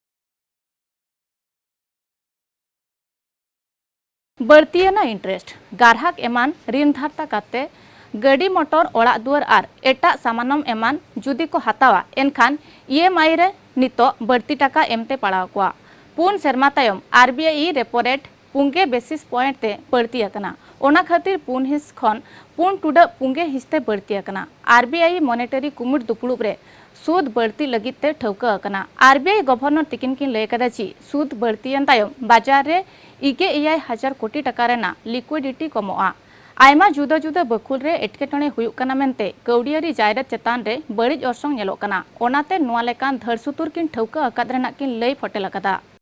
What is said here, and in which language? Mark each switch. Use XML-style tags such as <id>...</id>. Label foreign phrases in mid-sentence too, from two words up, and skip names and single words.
<sat>बढ़तीना इंटरेस्ट गारहाक एमान ऋण धारता काते गाड़ी मोटर ओड़ा दुआर आर एटा सामानम एमान जुदी को हतावा एनखान ईएमआई रे नितो बढ़ती टाका एमते पड़ाव कोआ पुन सेरमा तायम आरबीआई</sat> <en>repo rate</en> <sat>पुंगे</sat> <en>basis point</en> <sat>ते बढ़ती अकना ओना खातिर पुन हिस खन पुन टुडा पुंगे हिस्ते बढ़ती अकना आरबीआई मॉनेटरी कुमुट दुपुड़ुब रे सूद बढ़ती लगित ते ठौका अकना आरबीआई गवर्नर तिकिन किन लय कदा ची सूद बढ़ती तायम बाजार रे 21,000 कोटी टाका रेना लिक्विडिटी कमोआ आयमा जुदा जुदा बकुल रे एटकेटोणे हुयुक कना मेनते कौडियारी जायरत चेतान रे बड़िज अर्सोंग नेलोक कना ओनाते नुआ लेकान धरसुतुर किन ठौका अकाद रेना किन लय फटेल अकादा</sat>